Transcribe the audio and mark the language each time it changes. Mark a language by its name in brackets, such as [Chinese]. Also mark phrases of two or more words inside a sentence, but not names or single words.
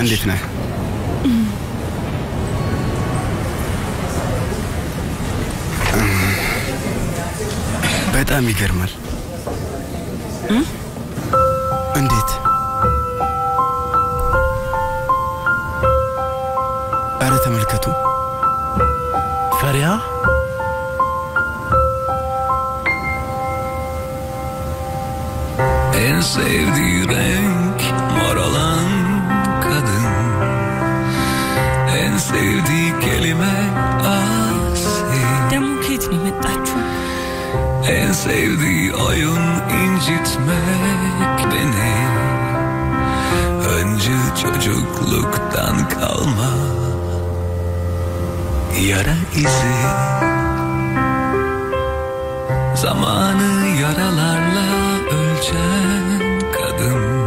[Amharic] እንዴት ነህ? በጣም ይገርማል። እንዴት? አረ ተመልከቱ። ፈሪያ [Turkish] en sevdiği renk mor olan kadın, en sevdiği kelime asi, [Amharic] ደሞኬት ነው የመጣችሁ? [Turkish] en sevdiği oyun incitmek beni, önce çocukluktan kalma yara izi, zamanı yaralarla ölçen kadın,